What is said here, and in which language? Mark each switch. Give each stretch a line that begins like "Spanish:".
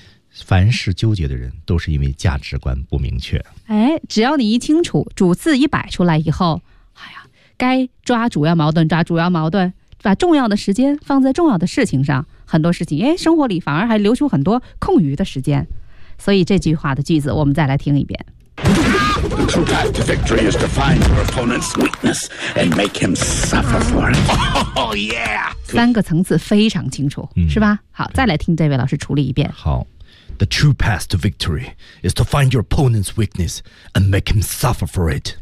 Chinese: 凡事纠结的人都是因为价值观不明确。哎，只要你一清楚，主次一摆出来以后，哎呀，该抓主要矛盾抓主要矛盾，把重要的时间放在重要的事情上，很多事情哎，生活里反而还留出很多空余的时间。所以这句话的句子我们再来听一遍。
English: The true path to victory is to find your opponent's weakness and make him suffer for it. Oh yeah!
Chinese: 三个层次非常清楚，是吧？好，再来听这位老师处理一遍。好。
English: The true path to victory is to find your opponent's weakness and make him suffer for it.